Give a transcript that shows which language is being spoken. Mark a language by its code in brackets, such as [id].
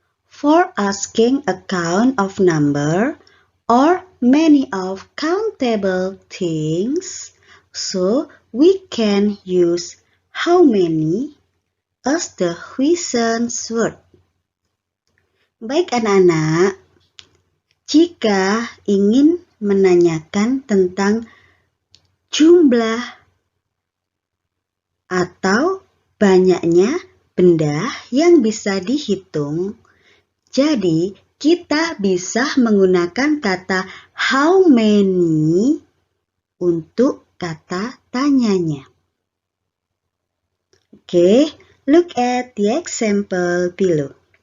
[en] For asking a count of number or many of countable things, so we can use how many as the question word. [id] Baik anak-anak, jika ingin menanyakan tentang jumlah atau banyaknya benda yang bisa dihitung, jadi kita bisa menggunakan kata [en] how many [id] untuk kata tanyanya. [en] Oke, look at the example below.